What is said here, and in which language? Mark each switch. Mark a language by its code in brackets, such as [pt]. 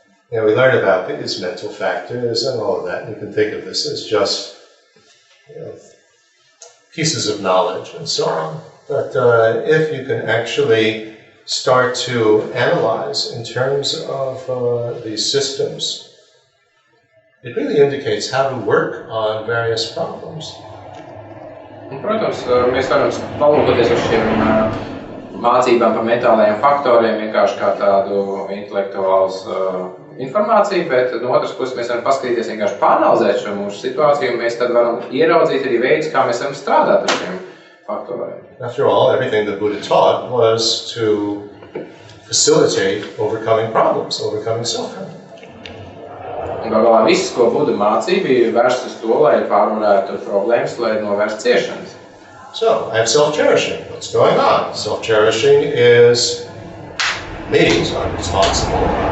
[en] We learn about these mental factors and all of that. You can think of this as just pieces of knowledge and so on. But if you can actually start to analyze in terms of these systems, it really indicates how to work on various problems. [lv] Un, protams, mēs varam palūkoties uz šiem mācībām par mentālajiem faktoriem vienkārši kā tādu intelektuāls informāciju, bet no otras puses mēs varam paskatīties vienkārši pāranalizēt šo mūsu situāciju, un mēs tad varam ieraudzīt arī veidus, kā mēs varam strādāt ar šiem faktoriem. [en] After all, everything that Buddha taught was to facilitate overcoming problems, overcoming suffering. [lv] Un galā viss, ko Buda mācīja, bija vērsts uz to, lai pārvarētu problēmas, lai novērstu ciešanas. [en] So, I have self-cherishing. What's going on? Self-cherishing is me, so I'm responsible.